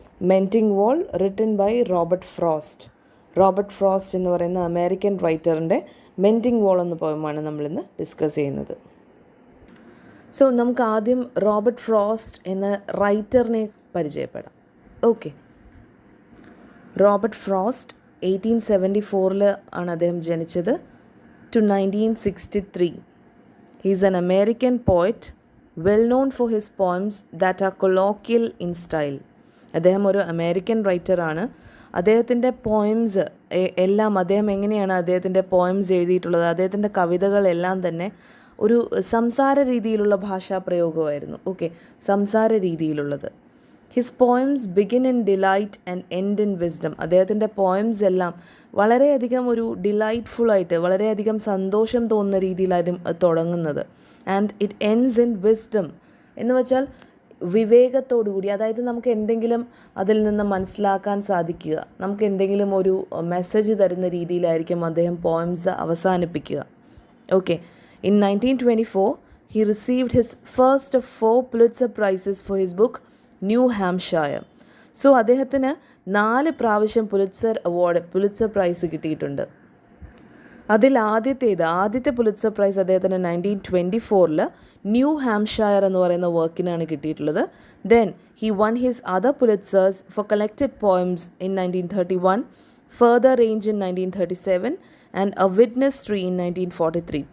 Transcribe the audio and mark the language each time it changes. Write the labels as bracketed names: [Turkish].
[Malayalam] മെൻറ്റിംഗ് wall written by Robert frost എന്ന് പറയുന്ന American റൈറ്ററിൻ്റെ മെൻറ്റിംഗ് വാൾ എന്ന പോയമാണ് നമ്മളിന്ന് ഡിസ്കസ് ചെയ്യുന്നത്. സോ നമുക്ക് ആദ്യം റോബർട്ട് ഫ്രോസ്റ്റ് എന്ന റൈറ്ററിനെ പരിചയപ്പെടാം. ഓക്കെ, റോബർട്ട് ഫ്രോസ്റ്റ് 1874 ആണ് അദ്ദേഹം ജനിച്ചത് [English] to 1963. He is an American poet, well known for his poems that are colloquial in style. [Malayalam] അദ്ദേഹം ഒരു അമേരിക്കൻ റൈറ്ററാണ്. അദ്ദേഹത്തിൻ്റെ പോയംസ് എല്ലാം അദ്ദേഹം എങ്ങനെയാണ് അദ്ദേഹത്തിൻ്റെ പോയംസ് എഴുതിയിട്ടുള്ളത്, അദ്ദേഹത്തിൻ്റെ കവിതകളെല്ലാം തന്നെ ഒരു സംസാര രീതിയിലുള്ള ഭാഷാപ്രയോഗമായിരുന്നു. [English] okay, [Malayalam] സംസാര രീതിയിലുള്ളത്. [English] His poems begin in delight and end in wisdom. [Malayalam] അദ്ദേഹത്തിൻ്റെ പോയംസ് എല്ലാം വളരെയധികം ഒരു ഡിലൈറ്റ്ഫുള്ളായിട്ട്, വളരെയധികം സന്തോഷം തോന്നുന്ന രീതിയിലായിരുന്നു തുടങ്ങുന്നത്. [English] and it ends in wisdom [Malayalam] എന്ന് വെച്ചാൽ വിവേകത്തോടുകൂടി, അതായത് നമുക്ക് എന്തെങ്കിലും അതിൽ നിന്ന് മനസ്സിലാക്കാൻ സാധിക്കുക, നമുക്ക് എന്തെങ്കിലും ഒരു മെസ്സേജ് തരുന്ന രീതിയിലായിരിക്കും അദ്ദേഹം പോയംസ് അവസാനിപ്പിക്കുക. [English] Okay, in 1924 he received his first of 4 Pulitzer Prizes for his book New Hampshire. [Malayalam] So അദ്ദേഹത്തിന് 4 പ്രാവശ്യം പുലിറ്റ്സർ പ്രൈസ് കിട്ടിയിട്ടുണ്ട്. അതിൽ ആദ്യത്തെ പുലിറ്റ്സർ പ്രൈസ് അദ്ദേഹത്തിന് 1924 ന്യൂ ഹാംഷയർ എന്ന് പറയുന്ന വർക്കിനാണ് കിട്ടിയിട്ടുള്ളത്. [English] Then he won his other Pulitzers for collected poems in 1931, further range in 1937 and a witness tree in 1943.